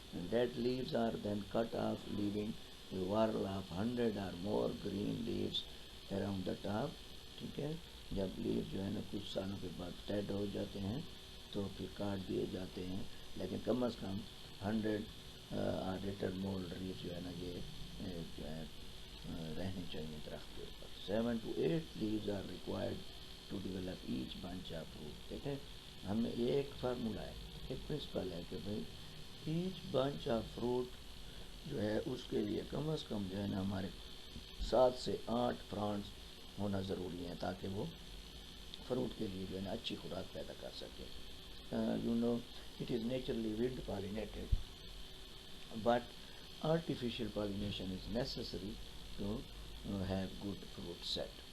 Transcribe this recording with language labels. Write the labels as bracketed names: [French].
[English] Dead leaves are then cut off, leaving a whorl of 100 or more green leaves around the top. [Urdu] ٹھیک ہے. جب لیو جو ہے نا کچھ سالوں کے بعد ڈیڈ ہو جاتے ہیں تو پھر کاٹ دیے جاتے ہیں، لیکن کم از کم 100 اور [English] later more leaves [Urdu] جو ہے نا یہ جو ہے رہنے چاہیے درخت کے اوپر. [English] 7 to 8 leaves are required to develop each bunch of fruit. [Urdu] ٹھیک ہے. ہمیں یہ ایک فارمولا ہے، ایک پرنسپل ہے کہ بھائی [English] each bunch of fruit [Urdu] جو ہے اس کے لیے کم از کم جو ہے نا ہمارے 7 سے 8 فرانٹس ہونا ضروری ہیں تاکہ وہ فروٹ کے لیے جو ہے نا اچھی خوراک پیدا کر سکے. [English] You know it is naturally wind pollinated but artificial pollination is necessary to have good fruit set.